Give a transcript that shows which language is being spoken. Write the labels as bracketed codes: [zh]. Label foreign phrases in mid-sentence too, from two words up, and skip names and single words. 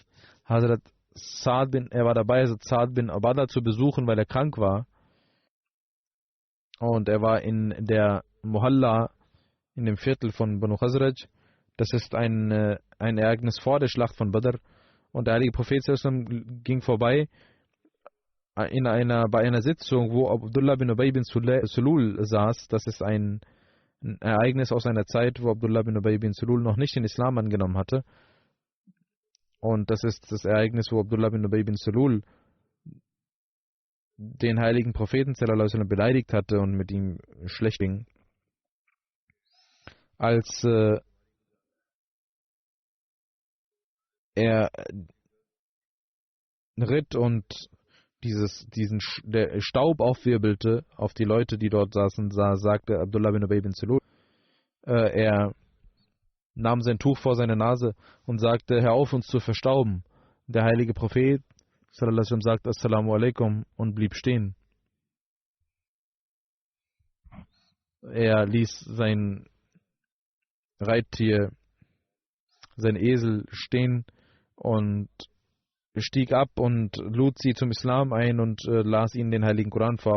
[de] Er war dabei, Sa'd bin Ubadah zu besuchen, weil er krank war. Und er war in der Muhalla, in dem Viertel von Banu Khazraj. Das ist ein Ereignis vor der Schlacht von Badr. Und der heilige Prophet [ar] sallallahu alaihi wasallam [de] ging vorbei bei einer Sitzung, wo Abdullah bin Ubay bin Sulul saß. Das ist ein Ereignis aus einer Zeit, wo Abdullah bin Ubay bin Sulul noch nicht den Islam angenommen hatte. Und das ist das Ereignis, wo Abdullah bin Ubay bin Sulul den heiligen Propheten [ar] sallallahu alaihi wasallam [de] beleidigt hatte und mit ihm schlecht ging. Als er ritt und der Staub aufwirbelte auf die Leute, die dort saßen, sagte Abdullah bin Ubay bin Sulul, er nahm sein Tuch vor seine Nase und sagte: Hör auf, uns zu verstauben. Der heilige Prophet [ar] sallallahu alaihi wasallam [de] sagte: [ar] Assalamu alaikum [de] und blieb stehen. Er ließ sein Reittier, sein Esel stehen und stieg ab und lud sie zum Islam ein und las ihnen den heiligen Koran vor.